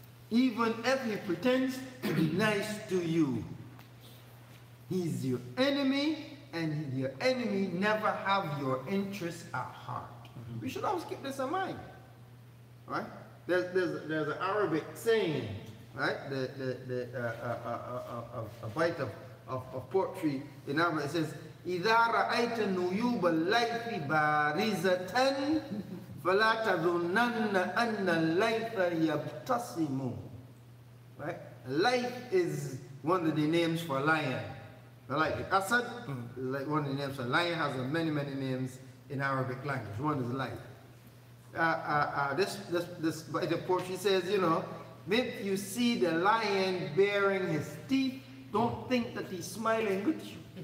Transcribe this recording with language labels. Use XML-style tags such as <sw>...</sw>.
<en>Even if he pretends to be nice to you. He's your enemy, and your enemy never have your interests at heart. We should always keep this in mind, right? There's an Arabic saying, right? A bite of poetry in Arabic. It says,</en> <ar>إذا رأيت نيوب الليث بارزة فلا تظنن أن الليث يبتسم.</ar> <en>Right? Layth is one of the names for lion. Like Asad, like one of the names for lion, has many names in Arabic language. One is Layth. The poetry says, you know, if you see the lion baring his teeth, don't think that he's smiling with you.</en>